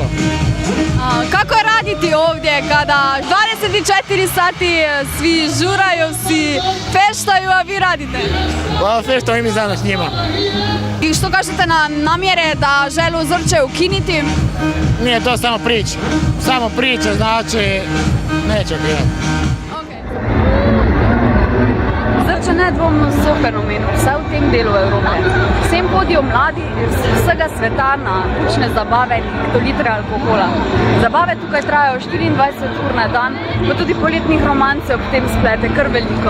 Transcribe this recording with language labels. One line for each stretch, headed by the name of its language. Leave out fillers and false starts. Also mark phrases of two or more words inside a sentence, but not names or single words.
Croatian: Kako je raditi ovdje kada 24 sati svi žuraju, svi feštaju, a vi radite? Pa feštamo i mi zajedno s njima. I što kažete na namjere da žele Zrče ukiniti? Nije to samo priča. Samo priča znači neće ukidati.
Slovenian: Zrče nedvomno so fenomen, vse v tem delu Evrope. Sem hodijo mladi iz vsega sveta na učne zabave in hektolitre alkohola. Zabave tukaj trajajo 24 ur na dan, pa tudi poletnih romancev ob tem splete kar veliko.